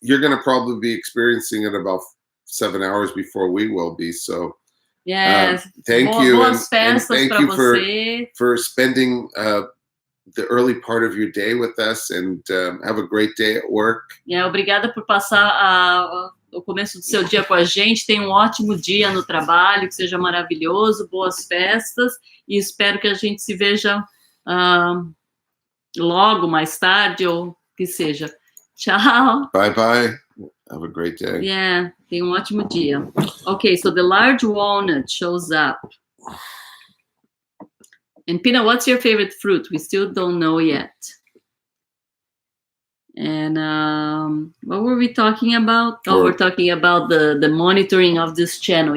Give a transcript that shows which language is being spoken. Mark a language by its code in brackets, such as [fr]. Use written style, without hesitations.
[en] You're going to probably be experiencing it about 7 hours before we will be, so yes. Thank you. [pt] Boas festas [en] and thank [pt] para [en] you [pt] você. [en] for spending the early part of your day with us, and have a great day at work. [pt] Yeah, obrigada por passar o começo do seu dia com a gente. Tenha um ótimo dia no trabalho, que seja maravilhoso, boas festas, e espero que a gente se veja logo, mais tarde, ou que seja. Tchau. [en] Bye bye. Have a great day. [pt] Yeah, tenha um ótimo dia. [en] Okay, so the large walnut shows up. And Pina, what's your favorite fruit? We still don't know yet. And what were we talking about? Oh, we're talking about the monitoring of this channel.